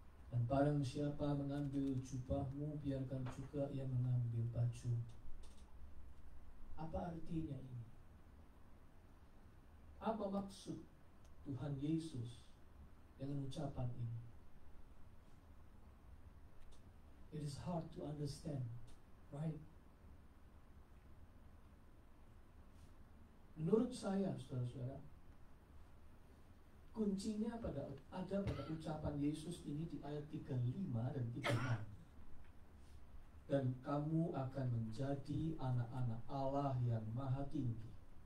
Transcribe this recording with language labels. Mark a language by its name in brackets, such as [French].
[Indonesian] Dan barang siapa mengambil jubahmu, biarkan juga ia mengambil baju. Apa artinya ini? Apa maksud Tuhan Yesus dengan ucapan ini? [English] It is hard to understand, right? [Indonesian] Menurut saya, saudara-saudara, kuncinya ada pada ucapan Yesus ini di ayat 35 dan 36. Dan kamu akan menjadi anak-anak Allah yang maha tinggi.